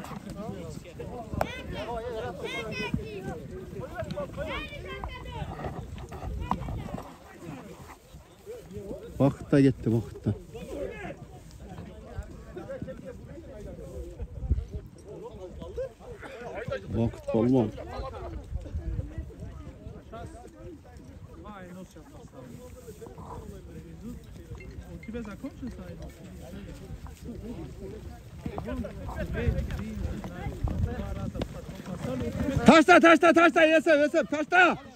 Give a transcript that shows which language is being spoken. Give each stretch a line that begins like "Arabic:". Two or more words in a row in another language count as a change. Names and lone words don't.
Uzbek: Vaqtda ketdi, vaqtda. Vaqt qolmadi.
Russian: У тебя закончился?
Turkish: Taşla, taşla, taşla, yesem, taşla.